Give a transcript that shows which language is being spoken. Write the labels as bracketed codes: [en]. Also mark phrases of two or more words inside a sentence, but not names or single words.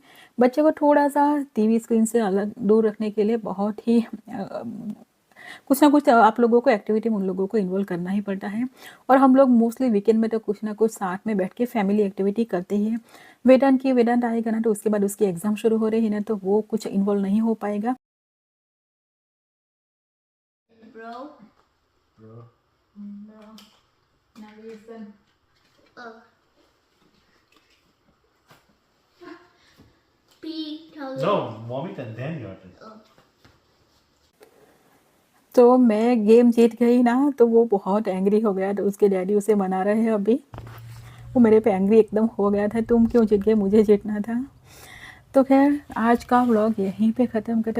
[hi] बच्चे को थोड़ा सा टीवी स्क्रीन से अलग दूर रखने के लिए बहुत ही कुछ ना कुछ आप लोगों को एक्टिविटी में उन लोगों को इन्वॉल्व करना ही पड़ता है। और हम लोग मोस्टली वीकेंड में तो कुछ ना कुछ साथ में बैठ के [en] family activity [hi] करते ही हैं। वेदांत आएगा ना, तो उसके बाद उसकी एग्ज़ाम शुरू हो रही है ना, तो वो कुछ इन्वॉल्व नहीं हो पाएगा। [en] Bro. Bro. No. Now listen. Oh. P. Tell No, vomit and then your turn. Oh. [hi] तो मैं गेम जीत गई ना, तो वो बहुत एंग्री हो गया, तो उसके डैडी उसे मना रहे हैं अभी। वो मेरे पे एंग्री एकदम हो गया था, तुम क्यों जीत गए, मुझे जीतना था। तो खैर आज का व्लॉग यहीं पे ख़त्म करते।